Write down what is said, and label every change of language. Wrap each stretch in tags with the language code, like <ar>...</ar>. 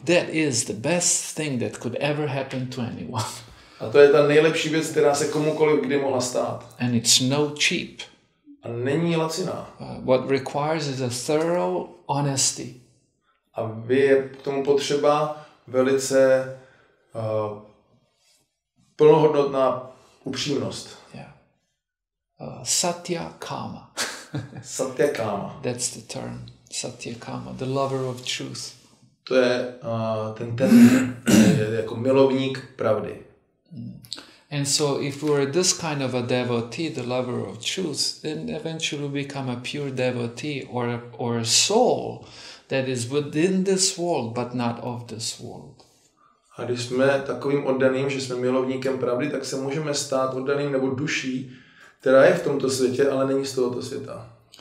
<en>That is the best thing that could ever happen to anyone.</en> <cs>A to je ta nejlepší věc, která se komukoliv kdy mohla stát.</cs> <en>And it's no cheap.</en> <cs>A není laciná.</cs> <en>What requires is a thorough honesty.</en> <cs>A je k tomu potřeba velice plnohodnotná upřímnost.</cs> <en>Yeah. Satya Kama.</en> <sa>Satya Kama.</sa> <en>That's the term. Satya Kama, the lover of truth.</en> <cs>To je ten termín, jako milovník pravdy.</cs> <en>And so if we're this kind of a devotee, the lover of truth, then eventually we become a pure devotee or a soul that is within this world but not of this world.</en> <cs>A když jsme takovým oddaným, že jsme milovníkem pravdy, tak se můžeme stát oddaným nebo duší, která je v tomto světě, ale není z tohoto světa.</cs>